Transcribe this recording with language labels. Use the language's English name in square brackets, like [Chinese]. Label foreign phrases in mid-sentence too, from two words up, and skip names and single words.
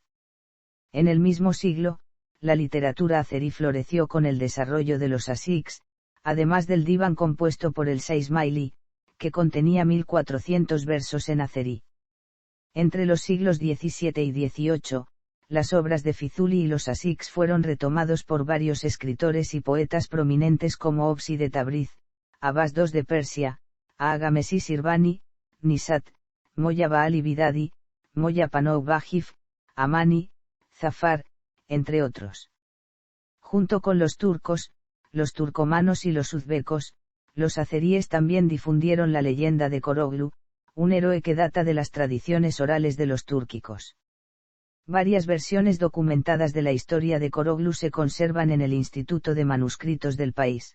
[Spanish] En el mismo siglo, la literatura azerí floreció con el desarrollo de los asiks, además del diván compuesto por el Seismaili, que contenía 1400 versos en azerí. Entre los siglos XVII y XVIII, las obras de Fuzuli y los asiks fueron retomados por varios escritores y poetas prominentes como Opsi de Tabriz, Abbas II de Persia, Agamesi Sirbani, Nisat, Molla Baali Bidadi, Molla Panou Bajif, Amani, Zafar, entre otros. Junto con los turcos, los turcomanos y los uzbecos, los azeríes también difundieron la leyenda de Koroglu, un héroe que data de las tradiciones orales de los túrquicos. Varias versiones documentadas de la historia de Koroglu se conservan en el Instituto de Manuscritos del país.